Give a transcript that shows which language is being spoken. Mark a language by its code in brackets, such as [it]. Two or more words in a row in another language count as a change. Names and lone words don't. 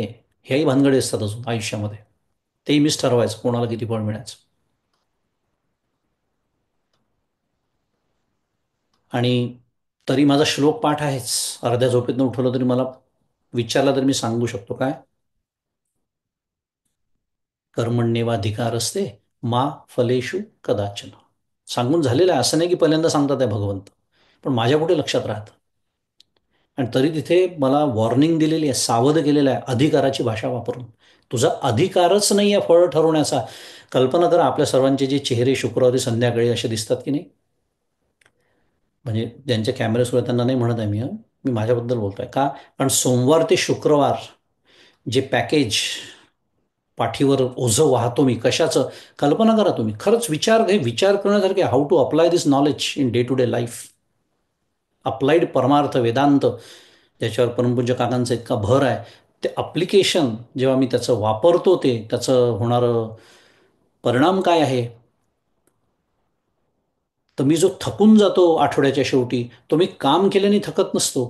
[mr] ह्याही भानगडी असतात अजून आयुष्यामध्ये. तेही मीच ठरवायचं कोणाला किती फळ मिळायचं. आणि तरी माझा श्लोक पाठ आहेच. अर्ध्या झोपेतनं उठवलं तरी मला विचारला तरी मी सांगू शकतो काय? [sa] कर्मण्येवाधिकार असते मा फलेषु कदाचन. [mr] सांगून झालेलं आहे, असं नाही की पहिल्यांदा सांगतात आहे भगवंत. पण माझ्या कुठे लक्षात राहतं. आणि तरी तिथे मला वॉर्निंग दिलेली आहे, सावध केलेलं आहे, अधिकाराची भाषा वापरून. तुझा अधिकारच नाही आहे फळ ठरवण्याचा. कल्पना करा, आपल्या सर्वांचे जे चेहरे शुक्रवारी संध्याकाळी असे दिसतात की नाही, म्हणजे ज्यांच्या कॅमेऱ्यासुद्धा त्यांना नाही म्हणत आहे मी, मी माझ्याबद्दल बोलतोय का? कारण सोमवार ते शुक्रवार जे पॅकेज पाठीवर ओझं वाहतो मी कशाचं, कल्पना करा तुम्ही. खरंच विचार करण्यासारखे, [en] how to apply this knowledge in day to day life. [mr] अप्लाइड परमार्थ वेदांत ज्याच्यावर परमपूज्य काकांचा इतका भर आहे, ते अप्लिकेशन जेव्हा मी त्याचं वापरतो, ते त्याचं होणारं परिणाम काय आहे? तर मी जो थकून जातो आठवड्याच्या शेवटी, तो मी काम केल्याने थकत नसतो.